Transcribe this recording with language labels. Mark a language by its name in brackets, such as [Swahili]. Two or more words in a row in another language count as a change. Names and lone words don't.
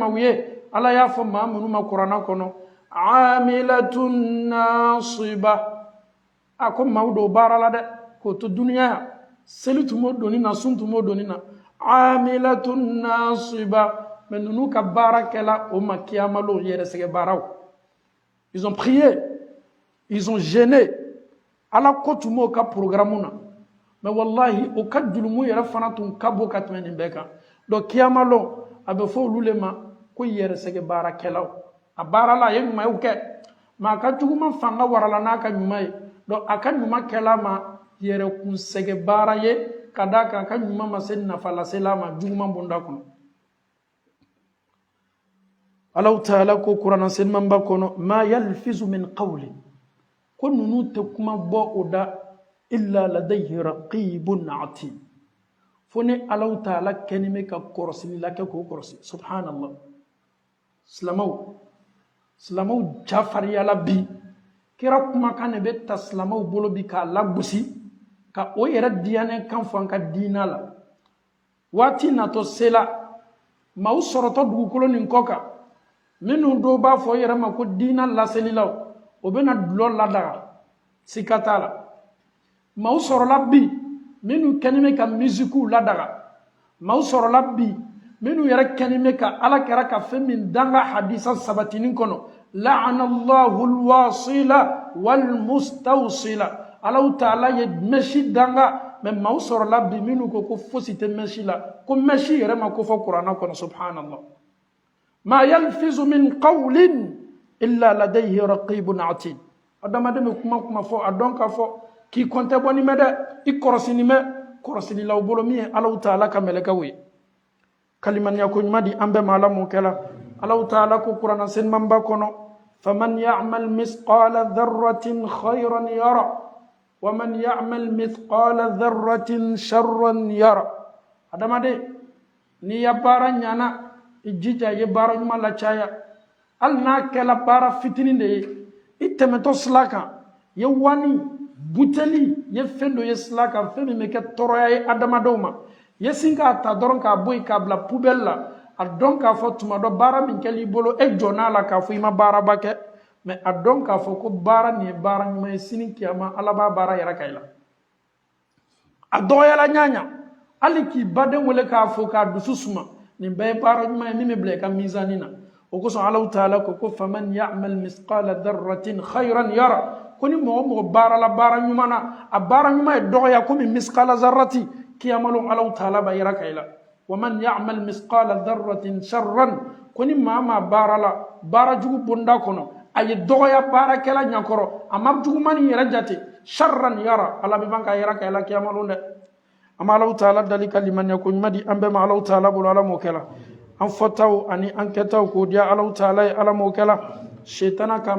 [Bambara] maaw ye ala y'a fɔ maa minnu ma kuranna kɔnɔ [Arabic] عاملة ناصبة [Bambara] a ko maaw dɔw baara la dɛ k'o to duniya yan seli tun b'o doni na sun tun b'o doni na [Arabic] عاملة ناصبة [Bambara] mais ninnu ka baara kɛla o ma kiyama lɔ yɛrɛsɛgɛ baaraw [French] ils ont prié ils ont jeûné [Bambara] ala ko tun b'o ka programme na mais wallahi o ka julumu yɛrɛ fana tun ka bon ka tɛmɛ nin bɛɛ kan donc kiyama lɔ a bɛ fɔ olu le ma ko yɛrɛsɛgɛ baarakɛlaw a baara la a ye ɲumanw kɛ mais a ka juguman fanga warala n'a ka ɲuman ye donc a ka ɲuman kɛla ma yɛrɛkunsɛgɛ baara ye ka d'a kan a ka ɲuman ma se nafa lasela ma juguman bonda kɔnɔ Alahu Taala ko kuranna senmanba kɔnɔ [Arabic] ما يلفظ من قول [Bambara] ko ninnu tɛ kuma bɔ o da [Arabic] إلا لديه رقيب عتيد [Bambara] fo ni Alahu Taala kɛni bɛ ka kɔrɔsili la kɛ k'o kɔrɔsi subhanallah silamɛw jafariyala bi kira kumakan de bɛ ta silamɛw bolo bi k'a lagosi ka o yɛrɛ diyanɛ kan fɔ an ka diina la waati natɔ sela maaw sɔrɔtɔ dugukolo nin kɔ kan minnu dɔw b'a fɔ yɛrɛ ma ko diina laselilaw o bɛna dulɔ ladaga sika t'a la maaw sɔrɔla bi minnu kɛni bɛ ka musikiw ladaga maaw sɔrɔla bi minnu yɛrɛ kɛni bɛ ka ala kɛra ka fɛn min danga hadisa sabatinin kɔnɔ [Arabic] لعن الله الواصلة والمستوصلة [Bambara] Alahu Taala ye mɛsi danga mais maaw sɔrɔla bi minnu ko fosi tɛ mɛsi la ko mɛsi yɛrɛ ma ko fɔ kuranna kɔnɔ subhanallah [Arabic] ما يلفظ من قول إلا لديه رقيب عتيد [Bambara] adamaden bɛ kuma fɔ a dɔn k'a fɔ k'i kɔn tɛ bɔ nin mɛ dɛ i kɔrɔsini mɛ kɔrɔsinilaw bolo min ye Alahu Taala ka mɛlɛkɛw ye kalimaniya ko ɲuman di an bɛɛ ma ala mun kɛla Alahu Taala ko kuranna senmanba kɔnɔ [Arabic] فمن يعمل مثقال ذرة خيرا يره ومن يعمل مثقال ذرة شرا [Bambara] yara adamaden ni ya baara ɲana i jija ye baara ɲuman la caya hali n'a kɛla baara fitinin de ye i tɛmɛtɔ sila kan ye wani buteli ye fɛn dɔ ye sila kan fɛn min bɛ kɛ tɔɔrɔya ye adamadenw ma ye sin k'a ta dɔrɔn k'a bɔ yen k'a bila poubelle la a dɔn k'a fɔ tuma dɔ baara min kɛl'i bolo e jɔn'a la k'a fɔ i ma baaraba kɛ mais a dɔn k'a fɔ ko baara nin ye baara ɲuman ye sini kiyama ala b'a baara yɛrɛ ka i la a dɔgɔyala ɲaɲa hali k'i baden wele k'a fɔ k'a dusu suma nin bɛɛ ye baara ɲuman ye min bɛ bila i ka mizani na o kosɔn Alahu Taala ko [Arabic] فمن يعمل مثقال ذرة خيرا يره [Bambara] ko ni mɔgɔ mɔgɔ baara la baara ɲuman na a baara ɲuman ye dɔgɔya komi [Arabic] مثقال ذرة [Bambara] kiyamalo Alahu Taala b'a yɛrɛ ka i la [Arabic] ومن يعمل مثقال ذرة شرا [Bambara] ko ni maa maa baara la baara jugu bonda kɔnɔ a ye dɔgɔya baarakɛla ɲakɔrɔ a ma jugumani yɛrɛ jate [Arabic] شرا يره [Bambara] ala bɛ ban k'a yɛrɛ ka i la kiyamalo dɛ an bɛ Alahu Taala dali ka limaniya ko ɲuman di an bɛɛ ma Alahu Taala bolo ala m'o kɛla an fɔtaw ani an kɛtaw k'o diya Alahu Taala ye ala m'o kɛla shetana k'a